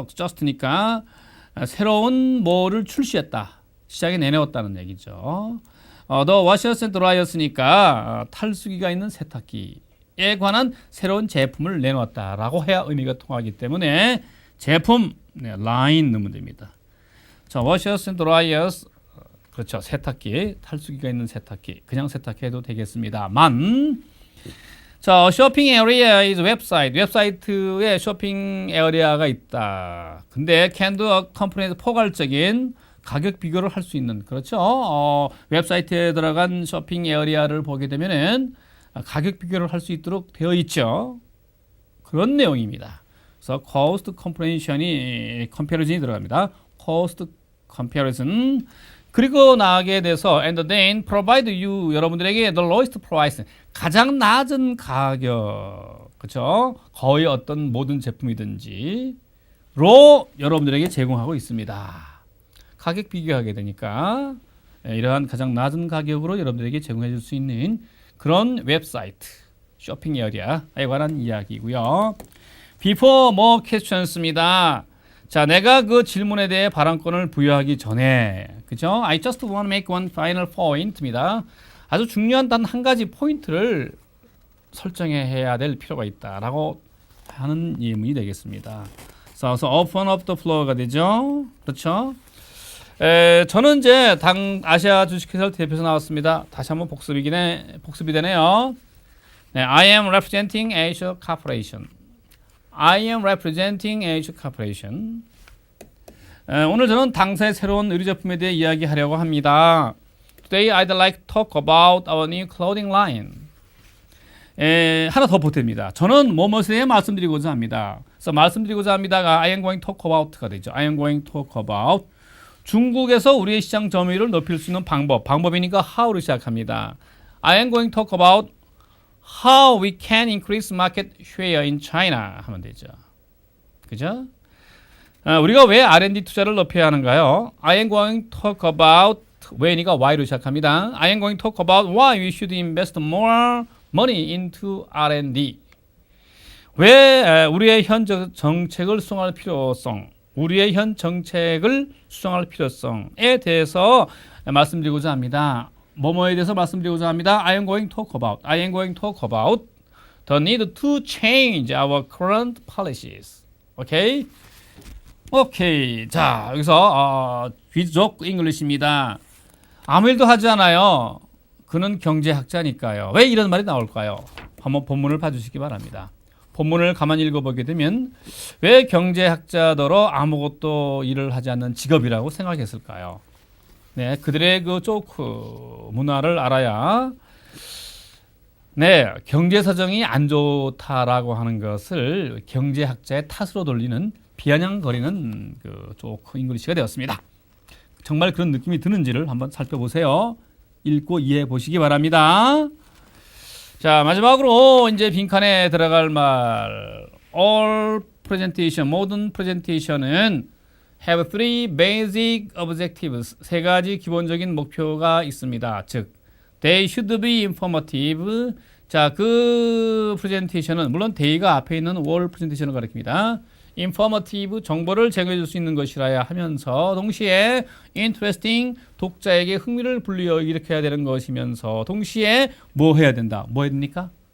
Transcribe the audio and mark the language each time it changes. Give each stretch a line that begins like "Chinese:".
Korean: just니까 새로운 뭐를 출시했다, 시장에 내놓았다는 얘기죠.
English: The washers and dryers
Korean: 니까 탈수기가 있는 세탁기에 관한 새로운 제품을 내놓았다라고 해야 의미가 통하기 때문에 제품, 라인 넣으면 됩니다.
English: 자, washers and dryers, 그렇죠.
Korean: 세탁기, 탈수기가 있는 세탁기, 그냥 세탁기 해도 되겠습니다만, 자,
English: shopping area is website.
Korean: 웹사이트에 쇼핑 에어리아가 있다. 근데
English: can do company
Korean: 에서 포괄적인 가격 비교를 할 수 있는, 그렇죠. 웹사이트에 들어간 쇼핑 에어리아를 보게 되면은 가격 비교를 할 수 있도록 되어 있죠. 그런 내용입니다. 그래서 cost comparison이 들어갑니다.
English: cost comparison.
Korean: 그리고 나가게 돼서
English: and then provide you,
Korean: 여러분들에게
English: the lowest price,
Korean: 가장 낮은 가격, 그렇죠? 거의 어떤 모든 제품이든지로 여러분들에게 제공하고 있습니다. 가격 비교하게 되니까 이러한 가장 낮은 가격으로 여러분들에게 제공해 줄 수 있는 그런 웹사이트, 쇼핑 에어리아에 관한 이야기고요.
English: Before more questions
Korean: 입니다. 자, 내가 그 질문에 대해 발언권을 부여하기 전에, 그죠?
English: I just want to make one final point
Korean: 입니다. 아주 중요한 단 한 가지 포인트를 설정해야 될 필요가 있다라고 하는 예문이 되겠습니다. 그래서
English: open up the floor가 되죠.
Korean: 그렇죠? 저는 이제 당 아시아 주식회사를 대표해서 나왔습니다. 다시 한번 복습이 되네요.
English: 네, I am representing Asia Corporation. I am representing Asia Corporation.
Korean: 오늘 저는 당사의 새로운 의류 제품에 대해 이야기하려고 합니다.
English: Today I'd like to talk about our new clothing line.
Korean: 하나 더 보탭니다. 저는 뭐뭐에 대해 말씀드리고자 합니다. 그래서 말씀드리고자 합니다가
English: I am going to talk about가 되죠. I am going to talk about.
Korean: 중국에서 우리의 시장 점유율을 높일 수 있는 방법이니까 how로 시작합니다.
English: I am going to talk about how we can increase market share in China
Korean: 하면 되죠. 그죠? 우리가 왜 R&D 투자를 높여야 하는가요?
English: I am going to talk about
Korean: 왜니까
English: why로
Korean: 시작합니다.
English: I am going to talk about why we should invest more money into R&D.
Korean: 왜 우리의 현 정책을 수정할 필요성, 우리의 현 정책을 수정할 필요성에 대해서 말씀드리고자 합니다. 뭐뭐에 대해서 말씀드리고자 합니다.
English: I am going to talk about the need to change our current policies.
Korean: 오케이? 오케이. 자, 여기서 귀족 잉글리시입니다. 아무 일도 하지 않아요. 그는 경제학자니까요. 왜 이런 말이 나올까요? 한번 본문을 봐주시기 바랍니다. 본문을 가만히 읽어보게 되면 왜 경제학자더러 아무것도 일을 하지 않는 직업이라고 생각했을까요? 네, 그들의 그 조크 문화를 알아야 네, 경제 사정이 안 좋다라고 하는 것을 경제학자의 탓으로 돌리는 비아냥거리는 그 조크 잉글리시가 되었습니다. 정말 그런 느낌이 드는지를 한번 살펴보세요. 읽고 이해해 보시기 바랍니다. 자, 마지막으로 이제 빈칸에 들어갈 말.
English: All presentation,
Korean: 모든
English: presentation은 have three basic objectives.
Korean: 세 가지 기본적인 목표가 있습니다. 즉,
English: they should be informative.
Korean: 자, 그 presentation은 물론 they가 앞에 있는 all presentation을 가리킵니다. informative, 정보를 제공해 줄 수 있는 것이라야 하면서 동시에 interesting, 독자에게 흥미를 불러일으켜야 되는 것이면서 동시에 뭐 해야 된다? 뭐 해야 됩니까?